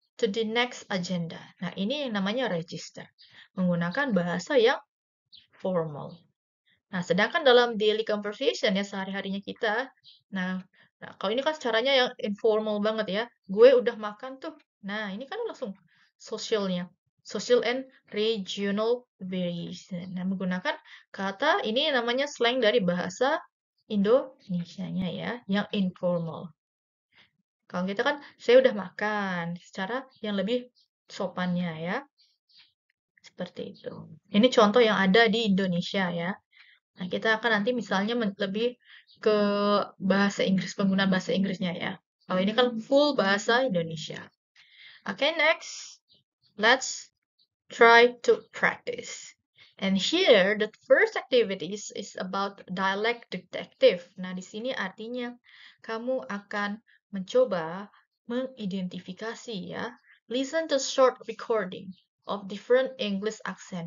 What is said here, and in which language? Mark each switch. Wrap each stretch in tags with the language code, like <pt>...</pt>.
<en>to the next agenda.</en> <id>Nah, ini yang namanya register. Menggunakan bahasa yang formal. Nah, sedangkan dalam</id> <en>daily conversation</en> <id>ya sehari-harinya kita, nah, kalau ini kan caranya yang informal banget ya. Gue udah makan tuh. Nah, ini kan langsung socialnya.</id> <en>Social and regional variation.</en> <id>Nah, menggunakan kata ini namanya slang dari bahasa Indonesianya ya, yang informal. Kalau kita kan, saya udah makan, secara yang lebih sopannya ya. Seperti itu. Ini contoh yang ada di Indonesia ya. Nah, kita akan nanti misalnya lebih ke bahasa Inggris, penggunaan bahasa Inggrisnya ya. Kalau ini kan full bahasa Indonesia.</id> <en>Okay, next. Let's try to practice. And here, the first activities is about dialect detective.</en> <id>Nah, di sini artinya kamu akan mencoba mengidentifikasi ya.</id> <en>Listen to short recording of different English accent.</en>